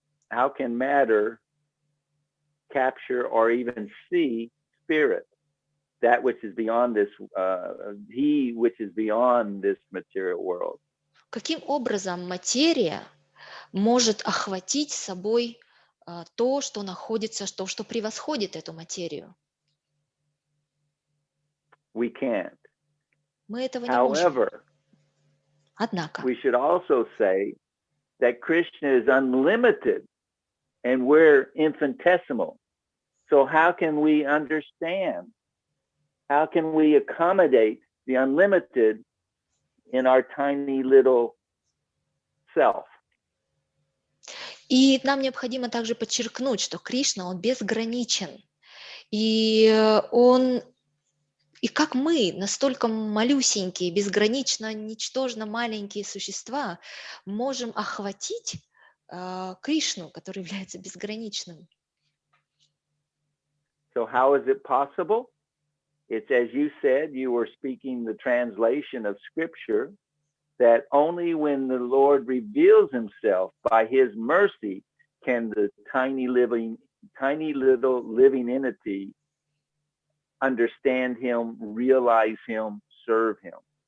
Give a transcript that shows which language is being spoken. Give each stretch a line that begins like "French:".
English: How can matter capture or even see spirit, that which is beyond this, he which is beyond this material world?
Russian: Каким образом материя может охватить собой то, что находится, то, что превосходит эту материю?
English: We can't.
Russian: Мы этого не можем.
English: However,
Russian: Однако,
English: we should also say that Krishna is unlimited and we're infinitesimal. So how can we understand? How can we accommodate the unlimited in our tiny little self?
Russian: и нам необходимо также подчеркнуть, что Кришна, он безграничен. И он, и как мы, настолько малюсенькие, безгранично, ничтожно маленькие существа, можем охватить Кришну, который является безграничным.
English: So how is it possible? It's as you said, you were speaking the translation of scripture, that only when the Lord reveals himself by his mercy can the tiny little living entity understand him, realize him, serve him.